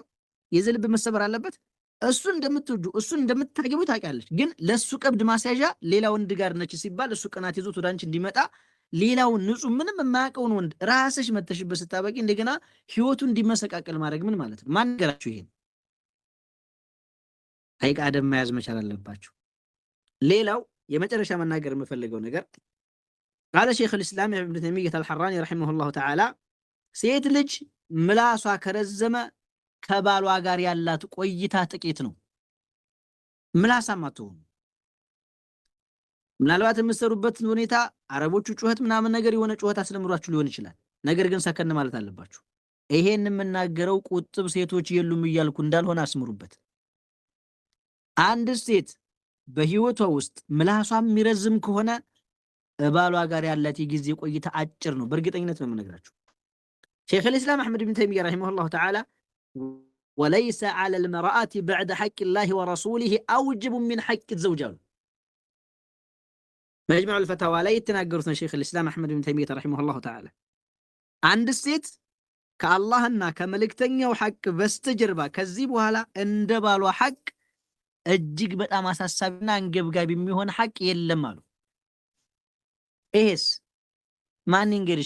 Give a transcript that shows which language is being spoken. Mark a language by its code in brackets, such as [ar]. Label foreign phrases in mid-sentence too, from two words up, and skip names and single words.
[am] የዚህ ልብ መሰበር አለበት። እሱን እንደምትወጂው እሱን እንደምታገቡ ታውቂያለሽ። ግን ለሱ ቀብድ ማስያዣ ሌላ ወንድ ጋር ነች ሲባል እሱ ቅናት ይዞት ወደ አንቺ እንዲመጣ ሌላውን ንጹህ ምንም የማያውቀውን ወንድ ራስሽ መተሽበት ስታበቂ እንደገና ህይወቱ እንዲመሰቃቀል ማድረግ ምን ማለት ነው? ማን ነገራችሁ ይሄን? ሐቂቃ አደብ መያዝ መቻል አለባችሁ። ሌላው የመጨረሻ መናገር የምፈልገው ነገር [ar] قال شيخ الإسلام ابن تيمية الحراني رحمه الله تعالى [am] ሴት ልጅ ምላሷ ከረዘመ ከባሏ ጋር ያላት ቆይታ ጥቂት ነው። ምላሳም አትሆኑ። ምናልባት የምትሰሩበት ሁኔታ አረቦቹ ጩኸት ምናምን ነገር የሆነ ጩኸት አስለምሯችሁ ሊሆን ይችላል። ነገር ግን ሰከን ማለት አለባችሁ። ይሄን የምናገረው ቁጥብ ሴቶች የሉም እያልኩ እንዳልሆነ አስምሩበት። አንድ ሴት በህይወቷ ውስጥ ምላሷ የሚረዝም ከሆነ ባሏ ጋር ያላት የጊዜ ቆይታ አጭር ነው። በእርግጠኝነት ነው [ar] የምነግራችሁ። ሼኽ الإسلام أحمد بن تيمية رحمه الله تعالى وليس على المرأة بعد حق الله ورسوله أوجب من حق الزوجة [am] መጅሙዑል ፈታዋ ላይ የተናገሩት ነው [ar] شيخ الإسلام أحمد بن تيمية رحمه الله تعالى። [am] አንድ ሴት ከአላህና ከመልእክተኛው ሐቅ በስተጀርባ ከዚህ በኋላ እንደ ባሏ ሐቅ እጅግ በጣም አሳሳቢና አንገብጋቢ የሚሆን ሐቅ የለም አሉ። ይሄስ ማን ይንገርሽ?